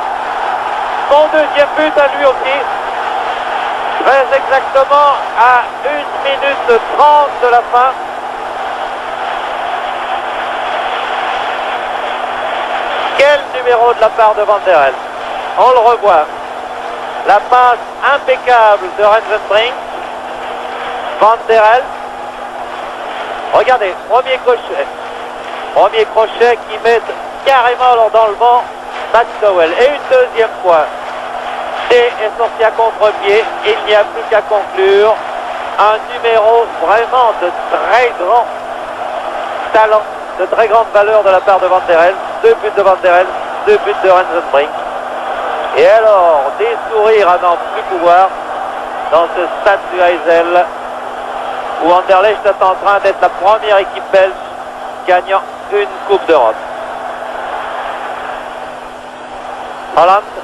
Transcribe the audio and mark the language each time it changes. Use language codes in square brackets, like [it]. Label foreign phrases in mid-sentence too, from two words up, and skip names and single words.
[fr] Son deuxième but à lui aussi. Très exactement à 1 minute 30 de la fin. Quel numéro de la part de Van der Elst. On le revoit. La passe impeccable de Rensenbrink. Van der Elst. Regardez, premier crochet. Premier crochet qui met carrément dans le vent McDowell. Et une deuxième fois. D est sorti à contre-pied. Il n'y a plus qu'à conclure. Un numéro vraiment de très grand talent, de très grande valeur de la part de Van der Elst. 2 buts de Van der Elst, 2 buts de Rensenbrink. Et alors, des sourires à n'en plus pouvoir dans ce stade du Heysel où Anderlecht est en train d'être la première équipe belge gagnant une Coupe d'Europe. Holland.